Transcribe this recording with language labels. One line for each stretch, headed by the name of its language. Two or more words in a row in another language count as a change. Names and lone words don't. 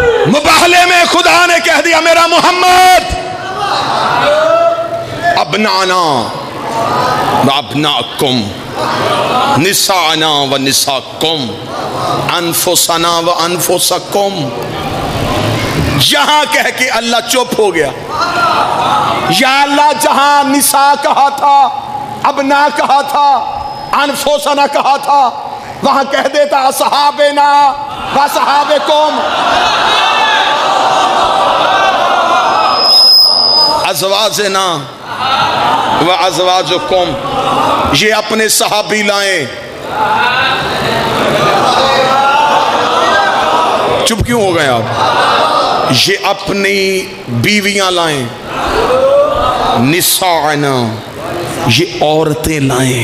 Urdu: مباہلے میں خدا نے کہہ دیا میرا محمد
Arabic: أبناءنا وأبناءكم نساءنا ونساءكم أنفسنا وأنفسكم.
Urdu: جہاں کہہ کے اللہ چپ ہو گیا. یا اللہ جہاں نساء کہا تھا، ابناء کہا تھا، انفسنا کہا تھا، وہاں کہہ دیتا
Arabic: أصحابنا وأصحابكم أزواجنا وأزواجكم.
Urdu: یہ اپنے صحابی لائے۔ چپ کیوں ہو گئے آپ? یہ اپنی بیویاں لائیں. نساءنا یہ عورتیں لائیں.